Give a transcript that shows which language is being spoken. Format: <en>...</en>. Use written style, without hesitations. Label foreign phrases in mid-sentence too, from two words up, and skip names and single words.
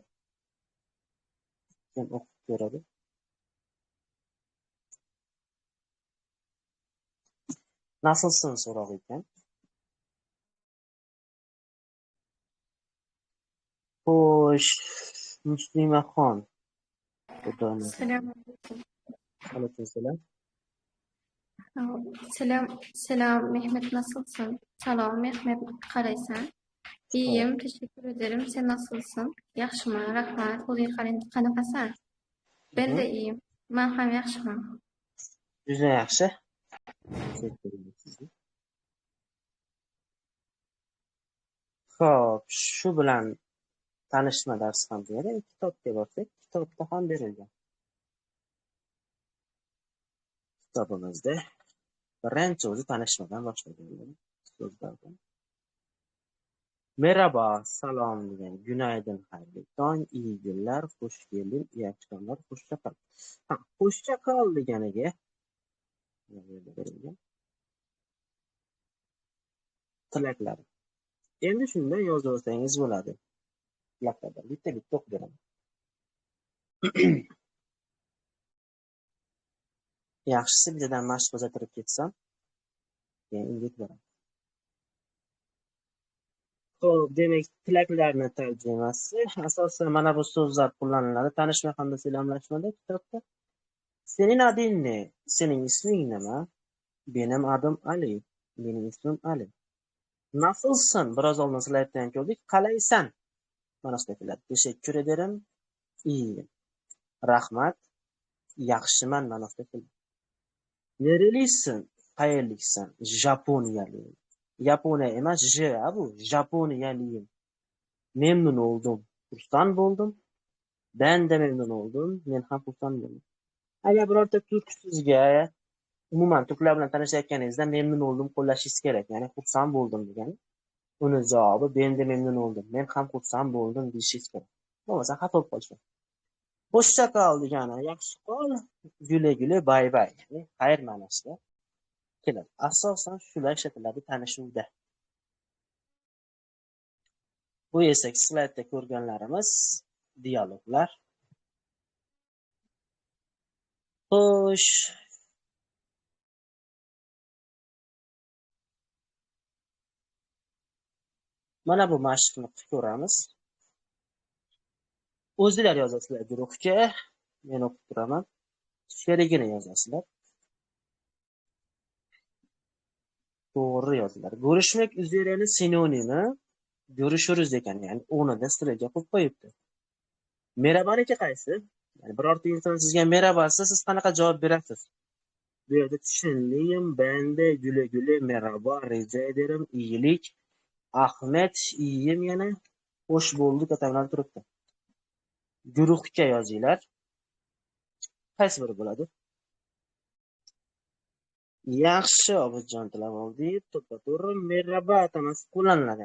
<uz>Kim o'qib ko'radi? Nasılsın so'rog'i ekan. Xo'sh, Muslimaxon. Xudoning.</uz> <tr>Selam aleyküm.</tr> <uz>Alaykum assalom.</uz> <tr>Selam Mehmet, nasılsın?</tr> <uz>Selam Mehmet, qalaysan?</uz> <tr>İyiyim, teşekkür ederim. Sen nasılsın?</tr> <uz>Yaxshimi? Rahmat. O'zing qanaqasan?</uz> <tr>Ben de iyiyim.</tr> <uz>Men ham yaxshiman. Juda yaxshi.</uz> <tr>Teşekkür ederim sizga.</tr> <uz>Xo'p, shu bilan tanishma darsi ham tugadi. Kitobga borsak, kitobda ham berilgan. Kitobimizda birinchi o'zi tanishmadan boshlangan so'zlardan. Merhaba, salom degan, günaydın, xayrli tong,</uz> <tr>iyi günler,</tr> <uz>xush kelding,</uz> <tr>iyi akşamlar, hoşça kal. Hoşça kal</tr> <uz>deganiga tilaklar. Endi shunday yozib olsangiz bo'ladi. Tilaklardan bitta o'qib beraman. Yaxshisi bittadan mashq bajartirib ketsam, keyin unga boraman. Xo'p, demak, tilaklarni tarjimasi asosan mana bu so'zlar qo'llaniladi tanishma hamda salomlashmada kitobda.</uz> <tr>Senin adın ne? Senin ismin nima? Benim adım Ali. Benim ismim Ali. Nasılsın?</tr> <uz>Biroz oldin sizlar aytgan ko'rdik. Qalaysan? Ma'nosida keladi.</uz> <tr>Teşekkür ederim. İyiyim.</tr> <uz>Rahmat. Yaxshiman ma'nosida keladi.</uz> <tr>Nerelisin? Qayerliksan?</tr> <uz>Japoniyaliyim. Yaponiya emas, bu.</uz> <tr>Japoniyaliyim. Memnun oldum.</tr> <uz>Xursand bo'ldim.</uz> <tr>Ben de memnun oldum.</tr> <uz>Men ham xursand bo'ldim. Agar birorta turk sizga umuman turklar bilan tanishayotganingizda</uz> <tr>memnun oldum</tr> <uz>qo'llashingiz kerak. Ya'ni xursand bo'ldim degani. Uni javobi</uz> <tr>ben de memnun oldum.</tr> <uz>Men ham xursand bo'ldim deyishingiz kerak. Bo'lmasa xato bo'lib qolish mumkin.</uz> <tr>Hoşça kal</tr> <uz>degani yaxshi qol,</uz> <tr>güle güle bay bay.</tr> <uz>Ya'ni xayr ma'nosida keladi. Asosan shular ishlatiladi tanishuvda. Bu esa slaydda ko'rganlarimiz dialoglar. Xo'sh, mana bu mashqni qilib ko'ramiz. O'zingizlar yozasizlar guruhga, men o'qib turaman. Sherigini yozasizlar. To'g'ri yozinglar.</uz> <tr>Görüşmek üzereni</tr> <uz>sinonimi görüşürüz ekan, ya'ni o'rnida stirga qo'yib qo'yibdi. Merhabaniki qaysi? Ya'ni birorta inson sizga merhaba desa, siz qanaqa javob berasiz? Bu yerda tushundim.</uz> <tr>Ben de güle güle merhaba, rica ederim, iyilik.</tr> <uz>Ahmet, iyiyim yana.</uz> <tr>Hoş bulduk</tr> <uz>atalar turibdi. Guruhga yozinglar. Qaysi biri bo'ladi? Yaxshi, Obidjon Tilavoldiyev, to'ppa-to'g'ri merhaba atamasi qo'llaniladi.</uz>